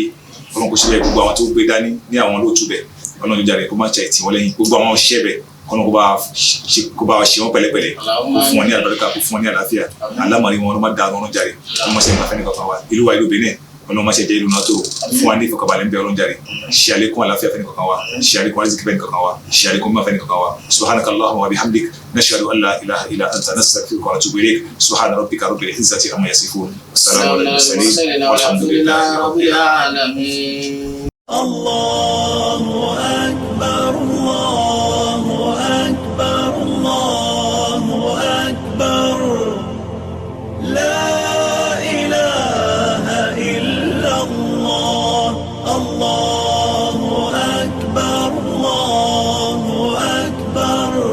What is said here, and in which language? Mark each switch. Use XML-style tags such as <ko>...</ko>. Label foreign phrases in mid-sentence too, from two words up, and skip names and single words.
<yo>Ọlọ́run kó ṣe bẹ́ẹ̀ gbogbo àwọn tó gbé dání ní àwọn olóòtú bẹ̀ Ọlọ́run jàre kó má ṣe àìtì wọn lẹ́yìn gbogbo àwọn òṣìṣẹ́ bẹ̀ kọ́lọ́n kó bá wa ṣe wọn pẹ̀lẹ́pẹ̀lẹ́ kó fún wọn ní àlùbáríkà kó fún wọn ní àlàáfíà alámọ̀rí wọn ló má da Ọlọ́run jàre kó má ṣe ìgbà fẹ́ni kankan wa ìlú wa ìlú Benin Ọlọ́run má ṣe jẹ́ ìlú náà tó fún wa ní ìfọkànbalẹ̀ ń bẹ Ọlọ́run jàre ṣe àlékún àlàáfíà fẹ́ni kankan wa ṣe àlékún àrísìkí fẹ́ni kankan wa ṣe àlékún mímọ́ fẹ́ni kankan wa</yo> <ar>سبحانك اللهم وبحمدك نشهد أن لا إله إلا أنت نستغفرك ونتوب إليك سبحان ربك رب العزة عما يصفون والسلام على المرسلين والحمد لله رب العالمين. الله أكبر الله أكبر الله أكبر, Allahu akbar. لا إله إلا الله. الله أكبر الله أكبر.</ar>